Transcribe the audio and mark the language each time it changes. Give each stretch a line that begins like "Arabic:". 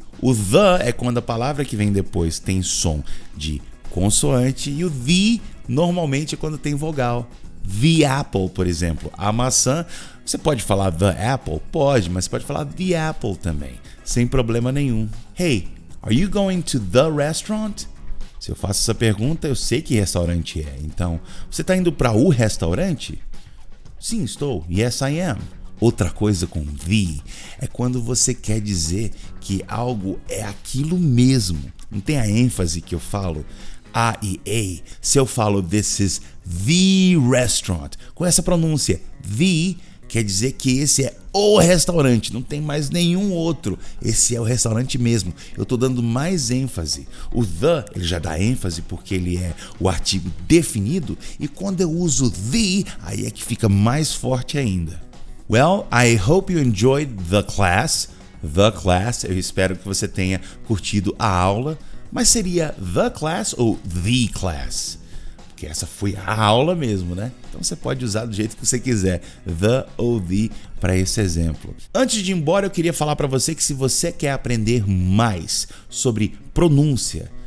Portuguese: O the é quando a palavra que vem depois tem som de consoante e o the normalmente é quando tem vogal. The apple, por exemplo. A maçã, você pode falar the apple? Pode, mas você pode falar the apple também, sem problema nenhum.
English: Hey, are you going to the restaurant?
Portuguese: Se eu faço essa pergunta, eu sei que restaurante é. Então, você está indo para o restaurante? Sim, estou.
English: Yes, I am.
Portuguese: Outra coisa com the é quando você quer dizer que algo é aquilo mesmo. Não tem a ênfase que eu falo A e A. Se eu falo
English: this is the restaurant,
Portuguese: com essa pronúncia, the quer dizer que esse é o restaurante, não tem mais nenhum outro. Esse é o restaurante mesmo. Eu estou dando mais ênfase. O the, ele já dá ênfase porque ele é o artigo definido. E quando eu uso the, aí é que fica mais forte ainda.
English: Well, I hope you enjoyed the class.
Portuguese: The class, eu espero que você tenha curtido a aula. Mas seria the class ou the class? Porque essa foi a aula mesmo, né? Então você pode usar do jeito que você quiser, the ou the, para esse exemplo. Antes de ir embora, eu queria falar para você que se você quer aprender mais sobre pronúncia,